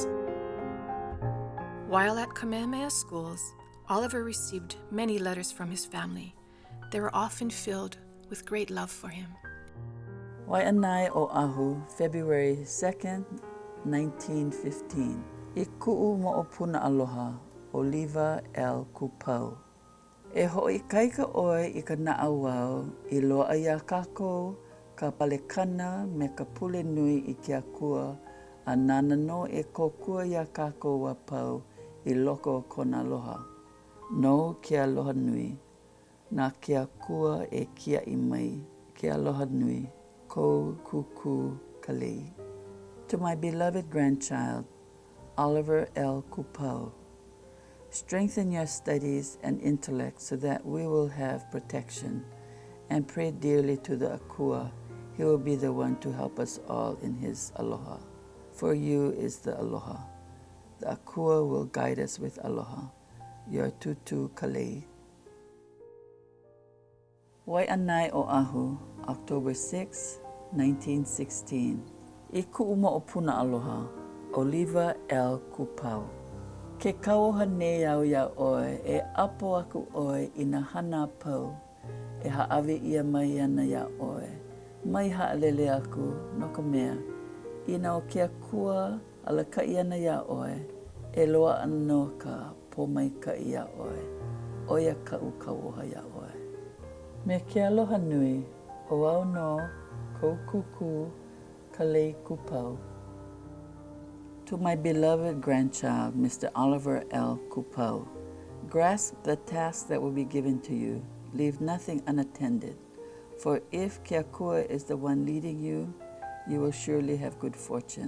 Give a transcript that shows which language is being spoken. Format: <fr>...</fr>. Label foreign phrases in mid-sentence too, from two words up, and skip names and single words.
<en>While at Kamehameha schools, Oliver received many letters from his family. They were often filled with great love for him. Windward Oʻahu, February 2nd, 1915.</en> <haw>I ku'u mo'opuna aloha, Oliva L. Kupau. E hoʻikaika ʻoe I ka naʻauao I loaʻa ia kākou, ka palekana me ka pule nui I ke akua, a nana no e kokua ia kākou wa pau I loko o kona aloha. No ke aloha nui, nā ke akua e kia I mai, ke aloha nui, ko kuku Kalihi.</haw> <en>To my beloved grandchild, Oliver L. Kupau, strengthen your studies and intellect so that we will have protection, and pray dearly to the Akua. He will be the one to help us all in his aloha. For you is the aloha. The Akua will guide us with aloha. Your tutu Kalihi. Waiʻanae Oʻahu, October 6, 1916.</en> <haw>I kuʻu moʻopuna aloha, Oliva L. Kupau. Ke kauoha nei au ia oe, e apo aku oe I na hana pau, e haʻawi ia mai ana ia oe. Mai haʻalele aku, no ka mea, ina o ke akua alakaʻi ana ia oe, e loa ana no ka pōmaikaʻi ia oe, oia kaʻu kauoha ia oe. Me ke aloha nui, o au no, ko kuku, Kalihi Kupau.</haw> <en>To my beloved grandchild, Mr. Oliver L. Kupau, grasp the task that will be given to you. Leave nothing unattended. For if</en> <haw>Ke Akua</haw> <en>is the one leading you, you will surely have good fortune.</en>